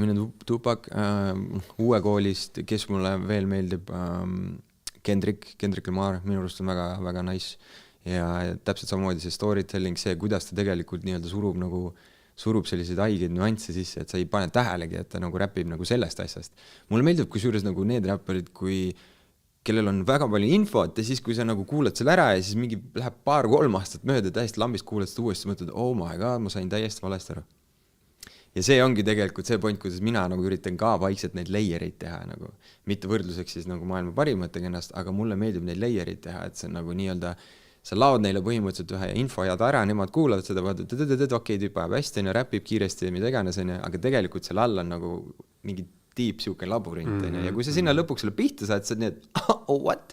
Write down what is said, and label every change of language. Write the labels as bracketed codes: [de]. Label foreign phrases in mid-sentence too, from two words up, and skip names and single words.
[et] uue koolist, kes mulle veel meeldib, Kendrick Lamar, minu arust on väga, väga nice ja täpselt samamoodi see storytelling, see, kuidas ta tegelikult nii-öelda surub selliseid haigeid nüansse sisse, et sa ei pane tähelegi, et ta nagu räpib nagu sellest asjast. Mulle meeldib kusjuures nagu need räpparid, kellel on väga palju infot ja siis, kui sa nagu kuulad selle ära ja siis mingi läheb 2-3 aastat mööda täiesti lambist kuulad seda uuesti, mõtled, [en] oh my god, [et] ma sain täiesti valesti ära. Ja see ongi tegelikult see point, kuidas mina nagu üritan ka vaikselt neid layereid teha, nagu mitte võrdluseks siis nagu maailma parimatega ennast, aga mulle meeldib neid layereid teha, et see on nagu nii-öelda sa laod neile põhimõtteliselt ühe info ja ära, nemad kuulavad seda, okei, tüüp ajab hästi, räpib kiiresti ja mida iganes, aga tegelikult seal all on nagu mingi tiip siuke laborint, ja kui sa sinna lõpuks selle pihta saad, sa need, what?